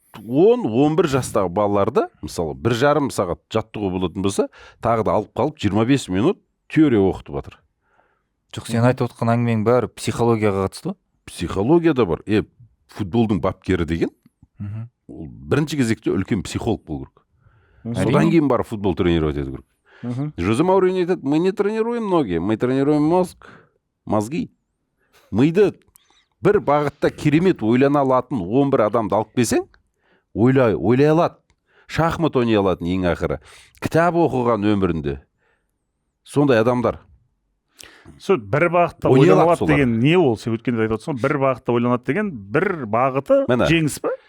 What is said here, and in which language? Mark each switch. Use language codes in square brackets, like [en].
[kk] 10-11 жастағы балаларды, мысалы, 1,5 сағат жаттығу болатын болса, тағы да алып қалып 25 минут теория оқытып жатыр. Жоқ, сен айтып отқан әңгімең бәрі психологияға қатысты. Психология да бар. Футболдың бапкері деген ол бірінші кезекте үлкен психолог болу керек. Содан кейін барып футбол тренировать ету керек. [ru] Жозе Мауриньо [kk] айтады, [ru] мы не тренируем ноги, мы тренируем мозги. [kk] Миды бір бағытта керемет ойлана алатын 11 адамды алып келсең, ойлай алады. Шахмат ойнай алатын ең ақыры. Кітап оқыған өмірінде. Сондай адамдар. Сол бір бағытта ойланады деген не ол? Сен өткенде айтып отырсың, бір бағытта ойланады деген бір бағыты жеңіс па?